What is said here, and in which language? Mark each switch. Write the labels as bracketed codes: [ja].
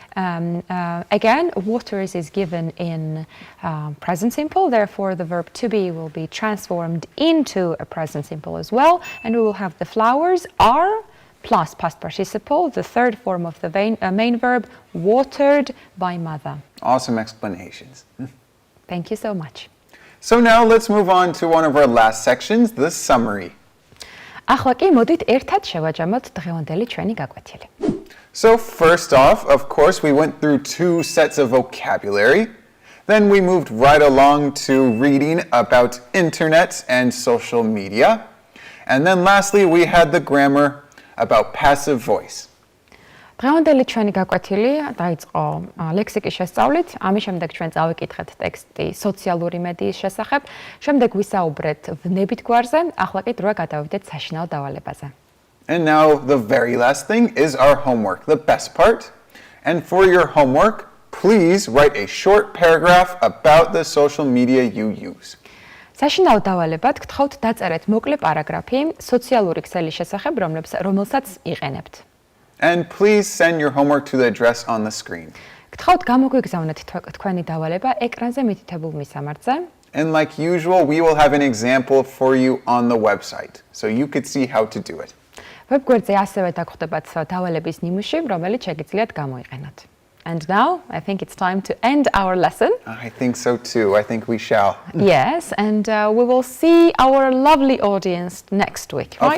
[en] Again, waters is given in present simple, therefore the verb to be will be transformed into a present simple as well, and we will have the flowers are plus past participle, the third form of the main verb, watered by mother. Awesome explanations. Thank you so much. So now let's move on to one of our last sections, the summary. [ka] ახლა კი მოდით ერთად შევაჯამოთ დღევანდელი ჩვენი გაკვეთილი. [en] So first off, of course, we went through 2 sets of vocabulary. Then we moved right along to reading about internet and social media. And then lastly, we had the grammar about passive voice. [ka] დღევანდელი ჩვენი გაკვეთილი დაიწყო ლექსიკის შესწავლით, ამის შემდეგ ჩვენ წავიკითხეთ ტექსტი სოციალური მედიის შესახებ, შემდეგ ვისაუბრეთ ვნებით გვარზე, ახლა კი დროა გადავიდეთ საშინაო დავალებაზე. [en] And now the very last thing is our homework, the best part. And for your homework, please write a short paragraph about the social media you use. [ka] საშინაო დავალებად გთხოვთ დაწერეთ მოკლე პარაგრაფი სოციალური ქსელის შესახებ, რომელსაც იყენებთ. [en] And please send your homework to the address on the screen. [ka] გთხოვთ გამოგვიგზავნეთ თქვენი დავალება ეკრანზე მითითებულ მისამართზე. [en] And like usual, we will have an example for you on the website, so you could see how to do it. [ka] ვებგვერდზე ასევე დაგხვდებათ დავალების ნიმუში, რომელიც შეგიძლიათ გამოიყენოთ. [en] And now, I think it's time to end our lesson. I think so too. I think we shall. Yes, and we will see our lovely audience next week, right?